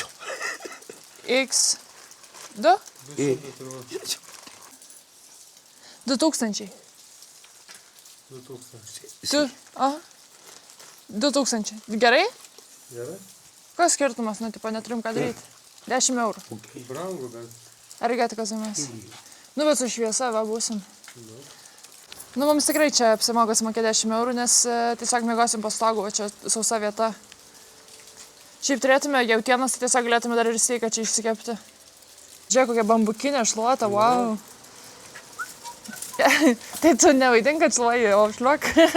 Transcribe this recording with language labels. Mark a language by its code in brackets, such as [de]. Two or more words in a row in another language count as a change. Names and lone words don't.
[lt] X. 2? よいしょ 2000. 2000. Aha. 2000. Gerai? Gerai? Koks skirtumas? Nu, tipo, neturim ką daryti. 10 eurų. Brangu, bet. [ja] ありがとうございます. [lt] Nu, bet su šviesa va būsim. Nu, mums tikrai čia apsimoka sumokėti 10 eurų, nes tiesiog miegosim po stogu, va čia sausa vieta. Šiaip turėtume jautienos, tai tiesiog galėtume dar ir steiką čia išsikepti. Žiūrėk, kokia bambukinė šluota, wow. Tai tu nevaidink, kad šluoji, o šliuok.